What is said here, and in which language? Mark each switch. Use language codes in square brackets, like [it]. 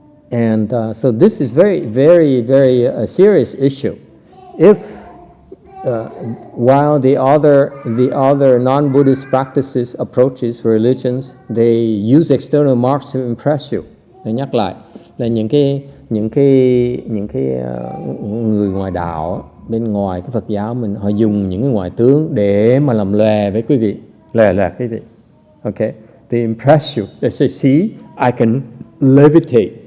[en] And so this is very, very, very a serious issue. If while the other non-Buddhist practices, approaches for religions, they use external marks to impress you. [vi] Để nhắc lại là những cái người ngoài đạo bên ngoài cái Phật giáo mình, họ dùng những cái ngoại tướng để mà làm lòe với quý vị, lòe quý vị. [en] Okay, they impress you. They say, see, I can levitate.